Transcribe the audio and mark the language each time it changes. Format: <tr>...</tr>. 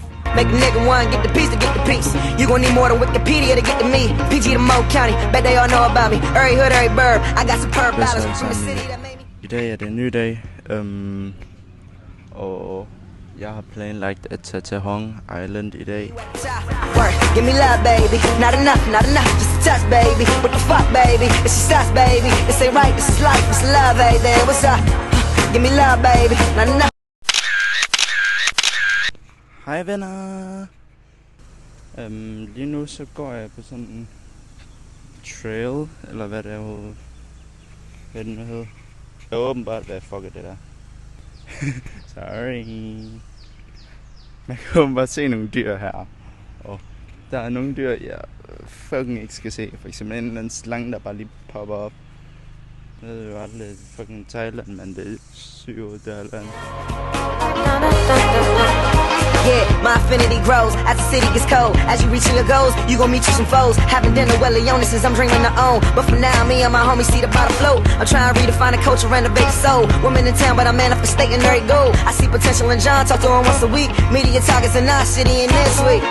<en>Make a nigga one, get the piece to get the piece. You gon' need more than Wikipedia to get to me. PG to Mo County, bet they all know about me. Every hood, every burb, I got superb dollars from the city that made me.</en> <da>I dag er det en ny dag, og jeg har planlagt at tage til Hong Island i dag.</da> <en>Give me love, baby. Not enough, just a touch, baby. What the fuck, baby? It's just us, baby. This ain't right, this is life, this is love, baby. What's up? Give me love, baby. Not enough.</en> <da>Hej venner. Lige nu så går jeg på sådan en trail, eller hvad det er, hvad den hedder. Det er åbenbart, hvad fuck er det der. Sorry. Man kan åbenbart se nogle dyr her. Og Der er nogle dyr, jeg fucking ikke skal se. For eksempel en eller anden slange, der bare lige popper op. Jeg ved jo aldrig fucking Thailand, men det er sygt der eller andet.</da> <en>Yeah, my affinity grows as the city gets cold. As you reach your goals, you gon' meet you some foes. Having dinner well illnesses, I'm dreaming to own. But for now, me and my homies see the bottom float. I'm trying to redefine the culture, renovate the soul. Women in town, but I'm manifesting every goal. I see potential in John, talk to him once a week. Media targets in our city and this week.</en>